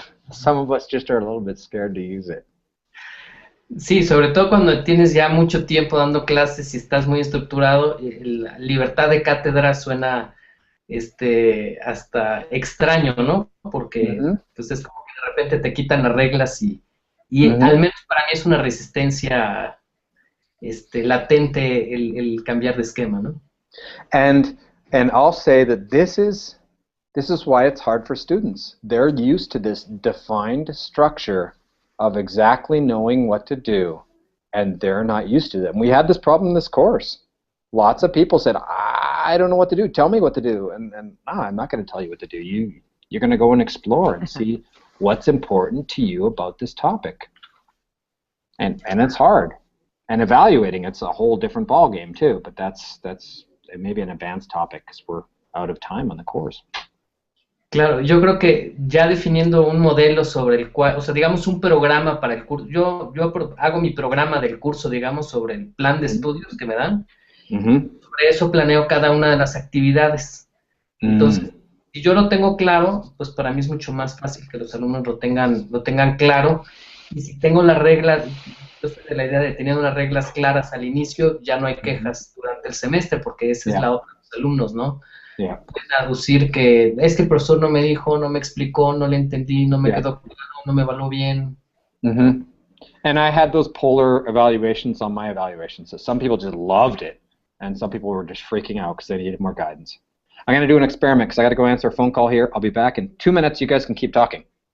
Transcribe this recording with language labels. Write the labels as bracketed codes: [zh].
[en] Some of us just are a little bit scared to use it. [es] Sí, sobre todo cuando tienes ya mucho tiempo dando clases y estás muy estructurado, la libertad de cátedra suena hasta extraño, ¿no? Porque pues es como que de repente te quitan las reglas y al menos para mí es una resistencia latente el cambiar de esquema, ¿no? [en] And I'll say that this is why it's hard for students. They're used to this defined structure of exactly knowing what to do, and they're not used to that. And we had this problem in this course. Lots of people said, I don't know what to do, tell me what to do. And no, I'm not going to tell you what to do. You're going to go and explore and see what's important to you about this topic. And it's hard. And evaluating, it's a whole different ball game too, but that's maybe an advanced topic because we're out of time on the course. [es] Claro, yo creo que ya definiendo un modelo sobre el cual, o sea, digamos un programa para el curso, yo hago mi programa del curso, digamos, sobre el plan de estudios que me dan, sobre eso planeo cada una de las actividades. Entonces, si yo lo tengo claro, pues para mí es mucho más fácil que los alumnos lo tengan claro, y si tengo las reglas, yo soy de la idea de teniendo las reglas claras al inicio, ya no hay quejas durante el semestre, porque esa es la otra de los alumnos, ¿no? Pueden aducir que es que el profesor no me dijo, no me explicó, no le entendí, no me quedó claro, no me evaluó bien. [en] And I had those polar evaluations on my evaluations. So some people just loved it, and some people were just freaking out because they needed more guidance. I'm going to do an experiment because I got to go answer a phone call here. I'll be back in 2 minutes. You guys can keep talking.